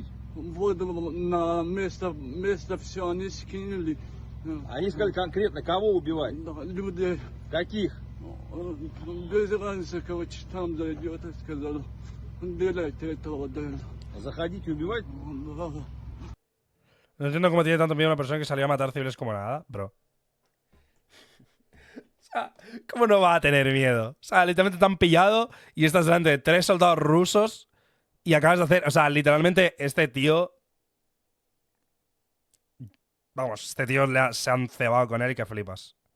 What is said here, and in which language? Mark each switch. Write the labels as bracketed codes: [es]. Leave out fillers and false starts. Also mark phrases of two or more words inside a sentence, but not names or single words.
[ru] Вот на место все они скинули. Они сказали конкретно, кого убивать? Да, людей. Каких? Без разницы, короче, там зайдет и сказал, делайте этого дела. Заходите убивать? Да. [es] No entiendo cómo tiene tanto miedo una persona que salió a matar civiles como nada, bro. O sea, ¿cómo no va a tener miedo? O sea, literalmente te han pillado y estás delante de 3 soldados rusos y acabas de hacer... O sea, literalmente este tío... Vamos, este tío se han cebado con él y que flipas.